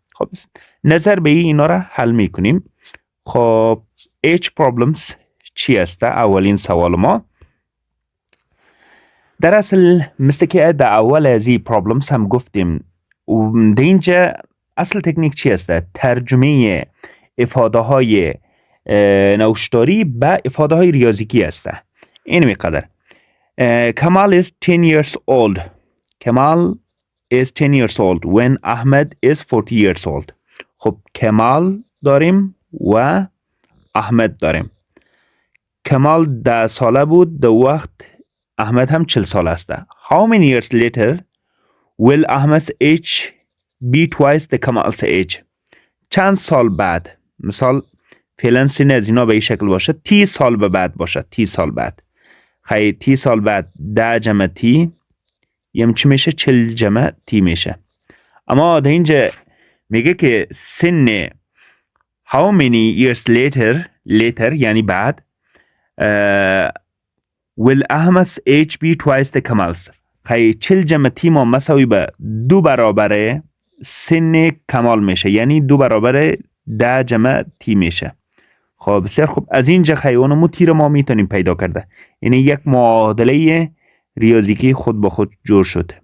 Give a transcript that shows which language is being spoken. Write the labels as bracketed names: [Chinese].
[Persian] خب نظر به اینا را حل میکنیم. خب H problems چی است؟ اولین سوال ما در اصل مثل که در اول از این problems هم گفتیم و در اینجا اصل تکنیک چی است؟ ترجمه افاده های نوشتاری به افاده های ریاضیکی است. این میقدر [English] Kamal is 10 years old. Kamal is 10 years old when Ahmed is 40 years old. [Persian] خب کمال داریم و احمد داریم. کمال 10 ساله بود در وقت احمد هم 40 ساله است. [English] How many years later will Ahmed's age be twice the Kamal's age? [Persian] چند سال بعد، مثال فعلا سن از اینا به این شکل باشه 30 سال به بعد باشه 30 سال بعد. خیلی 30 سال بعد 10 جمع تی یم چی میشه؟ 40 جمع تی میشه. اما در اینجا میگه که سن [English] how many years later [Persian] یعنی بعد [English] will Ahmed's age be twice the Kamal's. [Persian] خیلی 40 جمع تی ما مساوی به 2 برابر سن کمال میشه، یعنی 2 برابر 10 جمع تی میشه. خب بسیار خوب. از اینجا خیلی تی رو ما میتونیم پیدا کرده. یعنی یک معادله ریاضیکی خود به خود جور شد.